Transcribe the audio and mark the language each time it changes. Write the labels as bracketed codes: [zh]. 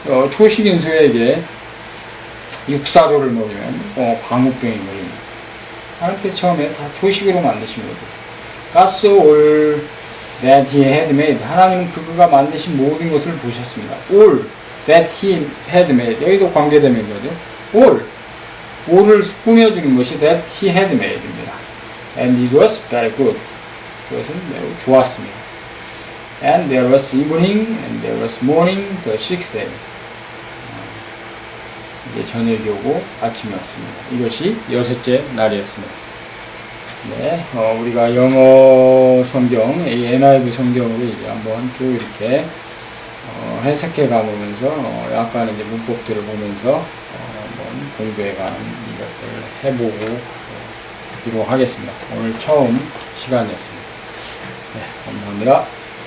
[ko] 초식인 소에게 육사료를 먹이면 광우병이 걸립니다. 하나님께서 처음에 다 초식으로 만드신 거죠. [en] God saw all that he had made. [ko] 하나님은 그가 만드신 모든 것을 보셨습니다. [en] All that he had made. [ko] 여기도 관계되는 거죠. all을 꾸며주는 것이 that he had made입니다. [en] And it was very good. [ko] 그것은 매우 좋았습니다. [en] And there was evening and there was morning the sixth day. [ko] 이제 저녁이 오고 아침이 왔습니다. 이것이 여섯째 날이었습니다. 네, 우리가 영어 성경, 이 NIV 성경으로 이제 한번 쭉 이렇게 해석해 가보면서 약간 이제 문법들을 보면서 한번 공부해 가는 이것을 해보고 하기로 하겠습니다. 오늘 처음 시간이었습니다. 네, 감사합니다.